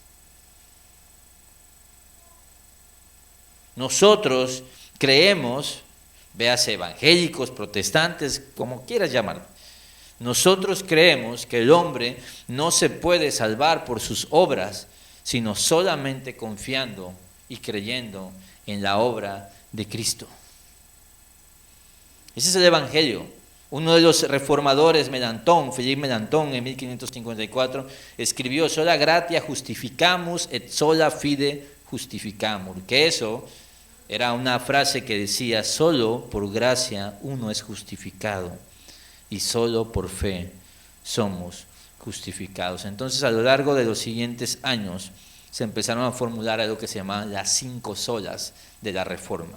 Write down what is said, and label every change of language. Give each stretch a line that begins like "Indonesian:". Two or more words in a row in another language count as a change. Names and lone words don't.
Spanish: Nosotros creemos, véase evangélicos, protestantes, como quieras llamarlo, nosotros creemos que el hombre no se puede salvar por sus obras, sino solamente confiando y creyendo en la obra de Cristo. Ese es el Evangelio. Uno de los reformadores, Philippe Melanchthon, en 1554, escribió:
Latin: sola gratia justificamus et sola fide justificamur.
Spanish: Que eso Era una frase que decía: solo por gracia uno es justificado y solo por fe somos justificados. Entonces, a lo largo de los siguientes años se empezaron a formular algo que se llama las 5 solas de la Reforma.